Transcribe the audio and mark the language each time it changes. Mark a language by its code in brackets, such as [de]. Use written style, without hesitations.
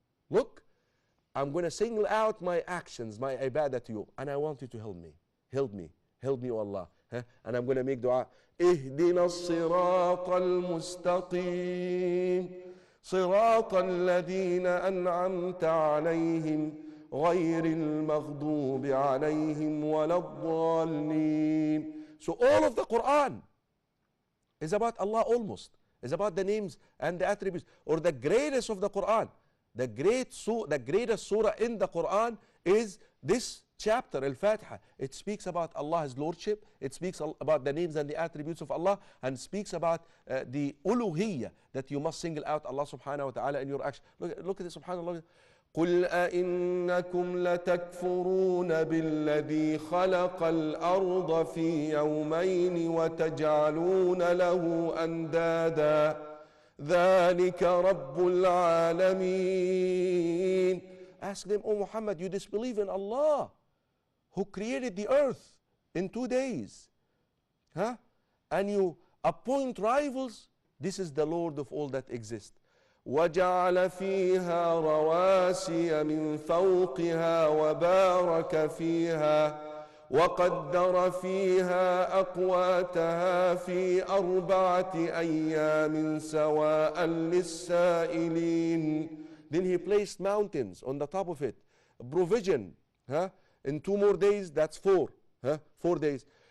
[en] Look, I'm going to single out my actions, my ibadah to you, and I want you to help me. Help me, O Allah. And I'm going to make dua. [ar] اهدنا الصراط المستقيم صراط الذين أنعمت عليهم غير المغضوب عليهم ولا الضالين. [en] So all of the Quran is about Allah almost. It's about the names and the attributes. Or the greatest of the Quran. The greatest surah in the Quran is this chapter, Al-Fatiha. It speaks about Allah's lordship. It speaks about the names and the attributes of Allah, and speaks about the uluhiyyah, that you must single out Allah subhanahu wa ta'ala in your action. Look at this, subhanAllah. [ar] قل أئنكم لتكفرون بالذي خلق الأرض في يومين وتجعلون له أندادا ذلك رب العالمين. [en] Ask them, O Muhammad, you disbelieve in Allah who created the earth in 2 days, and you appoint rivals? This is the Lord of all that exist. [ar] وجعل فيها رواسي من فوقها وبارك فيها وقدر فيها أقواتها في 4 أيام سواء للسائلين. [en] Then he placed mountains on the top of it, provision, in 2 more days, that's 4, 4 days.